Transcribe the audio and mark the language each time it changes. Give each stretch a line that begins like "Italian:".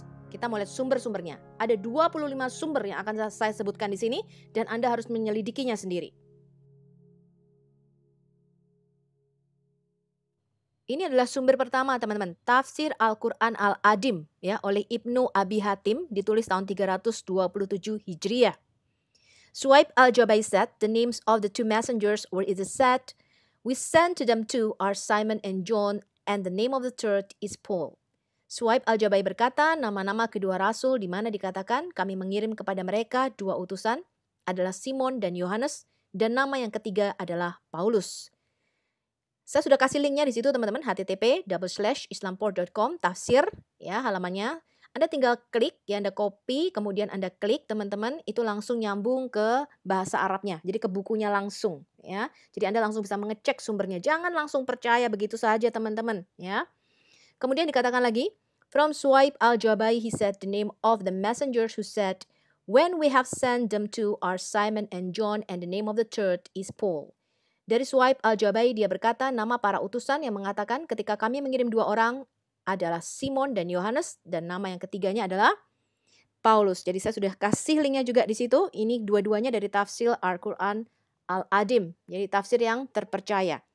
Indonesian: Kita mau lihat sumber-sumbernya. Ada 25 sumber yang akan saya sebutkan di sini dan Anda harus menyelidikinya sendiri. Ini adalah sumber pertama teman-teman, Tafsir Al-Quran Al-Adim ya, oleh Ibnu Abi Hatim, ditulis tahun 327 Hijriah.
English: Suhaib al-Jabai said, the names of the 2 messengers were either said, we sent to them 2 are Simon and John, and the name of the third is Paul.
Indonesian: Suhaib al-Jabai berkata, nama-nama kedua rasul di mana dikatakan kami mengirim kepada mereka 2 utusan adalah Simon dan Yohanes, dan nama yang ketiga adalah Paulus. Saya sudah kasih linknya di situ teman-teman, http://islamport.com tafsir ya halamannya. Anda tinggal klik, ya Anda copy, kemudian Anda klik teman-teman, itu langsung nyambung ke bahasa Arabnya. Jadi ke bukunya langsung ya. Jadi Anda langsung bisa mengecek sumbernya. Jangan langsung percaya begitu saja teman-teman ya. Kemudian dikatakan lagi,
English: from Suhaib al-Jabai he said the name of the messengers who said, when we have sent them to are Simon and John and the name of the third is Paul.
Indonesian: Dari Suhaib Al-Jabai dia berkata, nama para utusan yang mengatakan ketika kami mengirim 2 orang adalah Simon dan Yohanes, dan nama yang ketiganya adalah Paulus. Jadi saya sudah kasih linknya juga di situ. Ini dua-duanya dari tafsir Al-Quran Al-Adim. Jadi tafsir yang terpercaya.